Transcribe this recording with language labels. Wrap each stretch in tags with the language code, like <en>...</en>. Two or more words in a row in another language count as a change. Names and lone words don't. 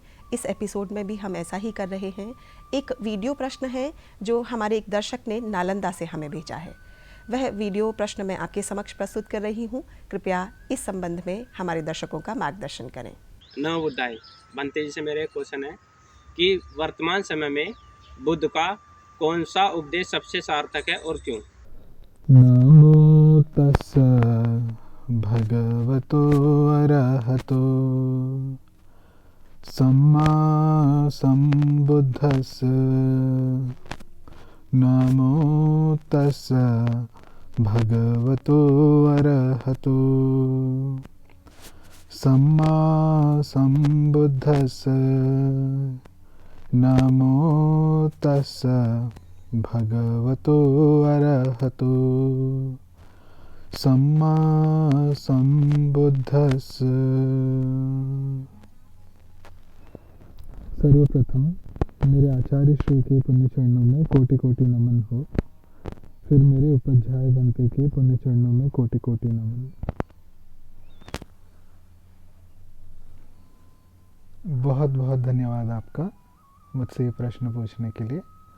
<hi>इस एपिसोड में भी हम ऐसा ही कर रहे हैं। एक वीडियो प्रश्न है जो हमारे एक दर्शक ने नालंदा से हमें भेजा है। वह वीडियो प्रश्न मैं आपके समक्ष प्रस्तुत कर रही हूँ। कृपया इस संबंध में हमारे दर्शकों का मार्गदर्शन करें। न बुद्धाई बनते जी से मेरे क्वेश्चन है कि वर्तमान समय में बुद्ध का कौन सा उपदेश सबसे सार्थक है और क्यों?</hi> <pi>नमो तस्सा भगवतो अरहतो सम्मा सम्बुद्धस्स। नमो तस्सा भगवतो अरहतो सम्मा सम्बुद्धस्स। नमो तस्सा भगवतो अरहतो सम्मा सम्बुद्धस्स।</pi> <hi>सर्वप्रथम मेरे आचार्य श्री के पुण्य चरणों में कोटि कोटि नमन हो। फिर मेरे उपाध्याय बनते के पुण्य चरणों में कोटि कोटि नमन। बहुत बहुत धन्यवाद आपका मुझसे ये प्रश्न पूछने के लिए।</hi>